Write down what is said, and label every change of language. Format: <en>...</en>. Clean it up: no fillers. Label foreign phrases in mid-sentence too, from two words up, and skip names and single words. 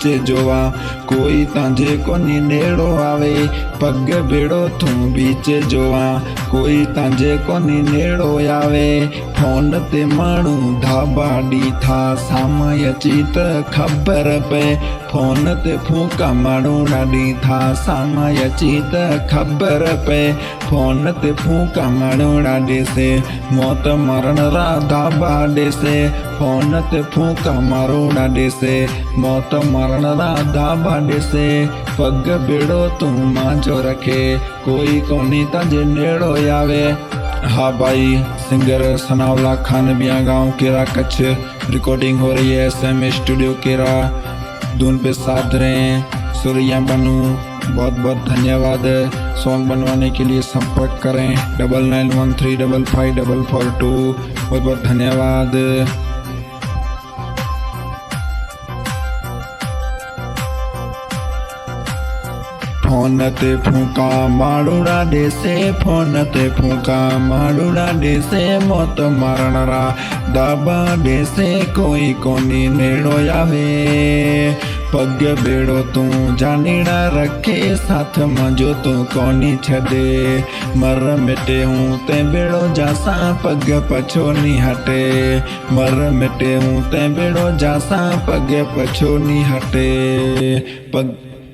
<kfr>जोवा कोई तांजे कोनी नेड़ो आवे पग बेड़ो तू बीच जोवा कोई तांजे कोनी नेड़ो आवे फोन ते माण्हू धाबा ॾीठा सामय अची त ख़बर पे फोन ते फूका माड़ूड़ा ॾीठा सामय अची त ख़बर पे फोन ते फूका माड़ूड़ा देसे मौत मरण रा धाबा देसे फोन ते फूका माड़ूड़ा देसे मौत मरण रा धाबा देसे पग बेड़ो तू मांजो रखे कोई कोनी तांजे नेड़ो आवे।</kfr> <hi>हाँ भाई सिंगर सनावला खान बिया गाँव केरा कच्छ रिकॉर्डिंग हो रही है SM स्टूडियो केरा धुन पे साथ रहें सूर्या बनू बहुत बहुत धन्यवाद। सॉन्ग बनवाने के लिए संपर्क करें 9913555442 बहुत बहुत धन्यवाद।</hi> <kfr>फोन ते फूका माड़ूड़ा देसे फोन ते फूका माड़ूड़ा देसे मौत मरण रा दाबा देसे कोई कोनी नेड़ो आवे पग बेड़ो तू जानीड़ा रखे साथ मजो तू कोनी छदे मर मिटे हूँ ते बेड़ो जासा पग पछो नी हटे मर मिटे हूँ ते बेड़ो जासा पग पछो नी हटे पग</kfr>